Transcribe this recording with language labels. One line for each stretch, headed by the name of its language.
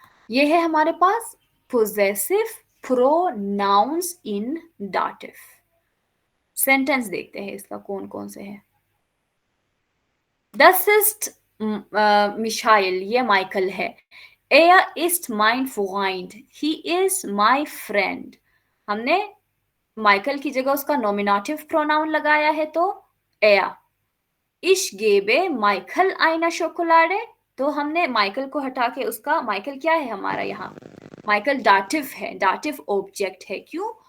Hindi: ये है हमारे पास पोजेसिव प्रोनाउंस इन डाटिव। सेंटेंस देखते हैं इसका कौन कौन से है।
German: Das ist Michael,
Hindi: ये माइकल है।
German: Er ist mein Freund,
English: he is my friend।
Hindi: हमने माइकल की जगह उसका नॉमिनेटिव प्रोनाउन लगाया है तो er।
German: Ich gebe Michael eine Schokolade,
Hindi: तो हमने माइकल को हटा के उसका, माइकल क्या है हमारा यहाँ, माइकल डाटिव है, डाटिव ऑब्जेक्ट है। क्यों?